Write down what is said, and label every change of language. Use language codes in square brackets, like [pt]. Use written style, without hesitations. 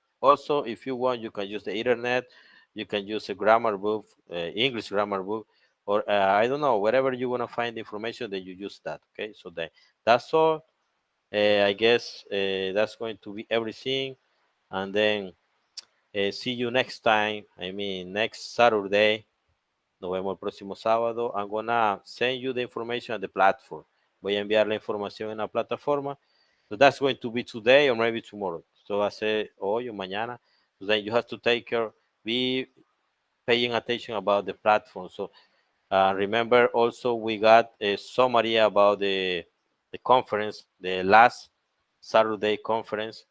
[en] Also, if you want, you can use the internet, you can use a grammar book, English grammar book, or I don't know, wherever you want to find information, then you use that. Okay, so that's all. I guess that's going to be everything, and then see you next time. I mean, next Saturday. [es] Nos vemos el próximo sábado. [en] I'm gonna send you the information at the platform. [es] Voy a enviar la información en la plataforma. [en] So that's going to be today or maybe tomorrow. So [es] va a ser hoy o mañana. [en] So then you have to take care, be paying attention about the platform. So remember also we got a summary about the conference, the last Saturday conference.